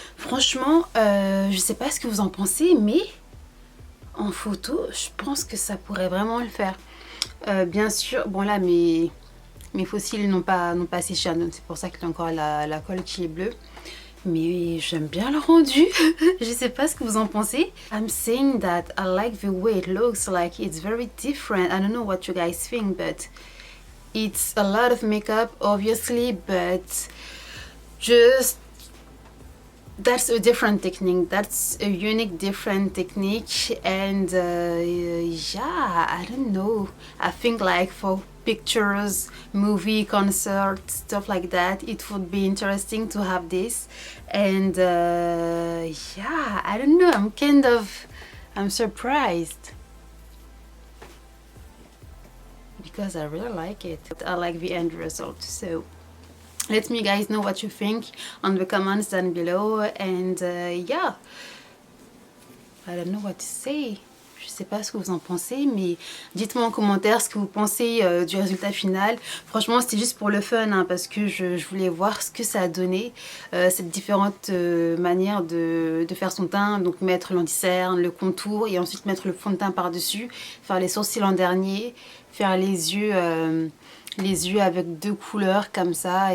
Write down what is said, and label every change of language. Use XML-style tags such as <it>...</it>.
<fr>Franchement, je sais pas ce que vous en pensez, mais en photo, je pense que ça pourrait vraiment le faire. Bien sûr, bon là mes faux cils n'ont pas séché, donc c'est pour ça qu'il y a encore la colle qui est bleue. Mais j'aime bien le rendu. Je sais pas ce que vous en pensez.</fr> <en>I'm saying that I like the way it looks, like it's very different. I don't know what you guys think, but it's a lot of makeup obviously, but just that's a different technique. That's a unique different technique, and yeah, I don't know. I think like for pictures, movie, concert, stuff like that, it would be interesting to have this. And yeah, I don't know, I'm surprised because I really like it. I like the end result, so let me guys know what you think on the comments down below. And yeah, I don't know what to say.</en> <fr>Je sais pas ce que vous en pensez, mais dites-moi en commentaire ce que vous pensez du résultat final. Franchement, c'était juste pour le fun, hein, parce que je voulais voir ce que ça a donné, cette différente manière de faire son teint. Donc mettre l'anti-cerne, le contour et ensuite mettre le fond de teint par-dessus, faire les sourcils en dernier, faire les yeux avec deux couleurs comme ça.</fr>